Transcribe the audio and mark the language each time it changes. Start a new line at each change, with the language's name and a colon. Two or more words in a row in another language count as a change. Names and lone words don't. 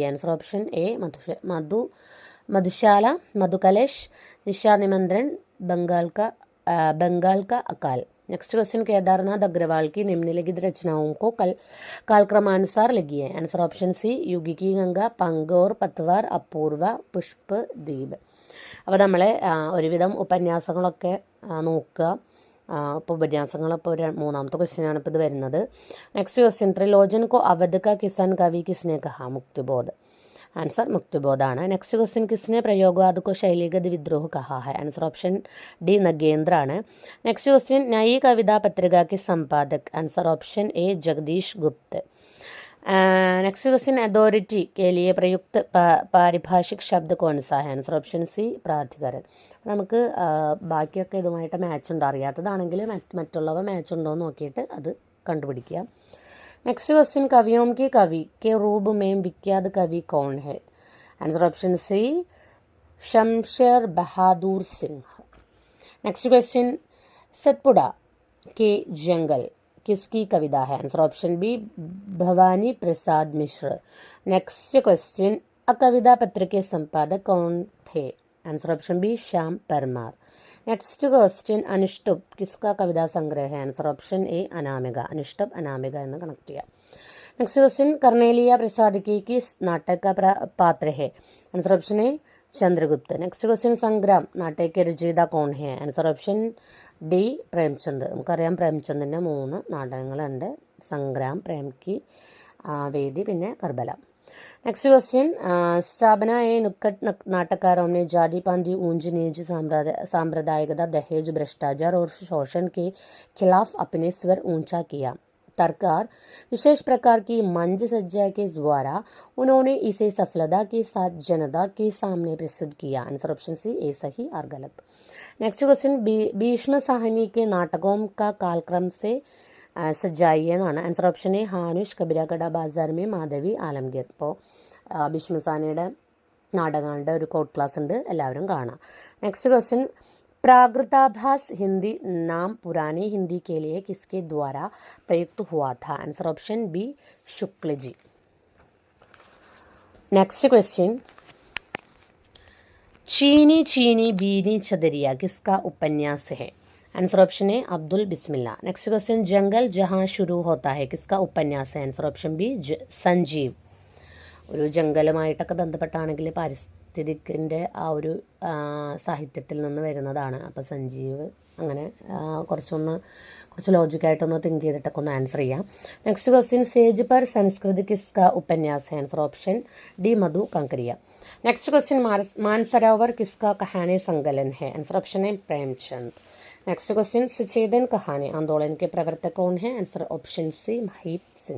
English: answer option A मधुशाला, मधुकलश, निशा निमंत्रण, बंगाल का अकाल. next question,
Hindi: केदारनाथ अग्रवाल की निम्नलिखित रचनाओं को कालक्रमानुसार लिखिए.
English: answer option C युगी की गंगा, पंगोर, पतवार, अपूर्व, पुष्पद्वीप.
Malayalam: അപ്പോൾ നമ്മൾ ഒരുവിധം ഉപന്യാസങ്ങളൊക്കെ നോക്കുക. ഇപ്പോൾ ഉപന്യാസങ്ങളിപ്പോൾ മൂന്നാമത്തെ ക്വസ്റ്റ്യനാണ് ഇപ്പോൾ ഇത് വരുന്നത്.
English: next question,
Hindi: त्रिलोचन को अवध का किसान कवि किसने कहा? मुक्तिबोध.
English: आंसर मुक्तिबोध ആണ്. next question,
Hindi: किसने प्रयोगवाद को शैलीगत विद्रोह कहा है?
English: answer option D नगेंद्र ആണ്. next question,
Hindi: नई कविता पत्रिका के संपादक?
English: answer option A
Hindi: जगदीश गुप्त.
English: next question,
Hindi: अथॉरिटी के लिए प्रयुक्त पारिभाषिक शब्द कौन सा है?
English: answer option C प्राधिकरण.
Malayalam: നമുക്ക് ബാക്കിയൊക്കെ ഇതുമായിട്ട് മാച്ച് ഉണ്ടോ, അറിയാത്തതാണെങ്കിൽ മറ്റുള്ളവ മാച്ച് ഉണ്ടോ എന്ന് നോക്കിയിട്ട് അത് കണ്ടുപിടിക്കുക.
English: next question,
Hindi: कवियों की कवि के रूप में विख्यात कवि कौन है?
English: answer option C शमशेर बहादुर सिंह. next question,
Hindi: सतपुड़ा के जंगल किसकी कविता है?
English: answer option B
Hindi: भवानी प्रसाद मिश्र.
English: next question,
Hindi: अकविता पत्र के संपादक कौन थे?
English: answer option B
Hindi: श्याम परमार.
English: next question,
Hindi: अनुष्टुप किसका कविता संग्रह है?
English: answer option A अनामिका. अनुष्टुप अनामिका
Malayalam: എന്ന് കണക്ട് ചെയ്യാം.
English: next question,
Hindi: कर्नेलिया प्रसाद की किस नाटक का पात्र है?
English: answer option A
Hindi: चंद्रगुप्त.
English: next question,
Hindi: संग्राम नाटक के रचयिता कौन है?
English: answer option D പ്രേംചന്ദ്.
Malayalam: നമുക്കറിയാം പ്രേംചന്ദിൻ്റെ 3 നാടകങ്ങളുണ്ട്, സംഗ്രാം, പ്രേംകി, വേദി, പിന്നെ കർബല.
English: next question,
Hindi: स्थापना ए नुक्कड़ नाटककारों ने जाति पांति ऊंच नीच सांप्रदायिकता दहेज भ्रष्टाचार और शोषण के खिलाफ अपने स्वर ऊंचा किया. तरकार विशेष प्रकार की मंच सज्जा के द्वारा उन्होंने इसे सफलता के साथ जनता के सामने प्रस्तुत किया.
English: answer option C ए
Hindi: सही और गलत.
English: next question,
Hindi: भीष्म साहनी के नाटकों का कालक्रम से
Malayalam: സജായിയ എന്നാണ്.
English: answer option A ഹാനുഷ്, കബിരാകട ബാസാർ മേ മാധവി, ആലംഗീർ.
Malayalam: ഇപ്പോൾ ഭീഷ്മസാനിയുടെ നാടകങ്ങളുടെ ഒരു
English: code class
Malayalam: ഉണ്ട്, എല്ലാവരും കാണാം.
English: next question,
Hindi: प्राकृताभास हिंदी नाम पुरानी हिंदी के लिए किसके द्वारा प्रयुक्त हुआ था?
English: answer option B शुक्ल जी. next question,
Hindi: चीनी चीनी बीनी चदरिया किसका उपन्यास है?
English: answer option A
Hindi: अब्दुल बिस्मिल्ला.
English: next question,
Hindi: जंगल जहां शुरू होता है किसका उपन्यास है?
English: answer option B സഞ്ജീവ്.
Malayalam: ഒരു ജംഗലുമായിട്ടൊക്കെ ബന്ധപ്പെട്ടാണെങ്കിൽ പാരിസ്ഥിതിക്കിൻ്റെ ആ ഒരു സാഹിത്യത്തിൽ നിന്ന് വരുന്നതാണ്. അപ്പോൾ സഞ്ജീവ്, അങ്ങനെ കുറച്ച് ലോജിക്കായിട്ടൊന്ന് തിങ്ക് ചെയ്തിട്ടൊക്കെ ഒന്ന് ആൻസർ ചെയ്യാം.
English: next question,
Hindi: सेज पर संस्कृत किसका उपन्यास है?
English: answer option D
Hindi: मधु कंकरिया.
English: next question,
Hindi: मानसरोवर किसका कहानी संकलन है?
English: answer option है प्रेमचंद. next question,
Hindi: सचेतन कहानी आंदोलन के प्रवर्तक कौन है?
English: answer option C महीप सिंह.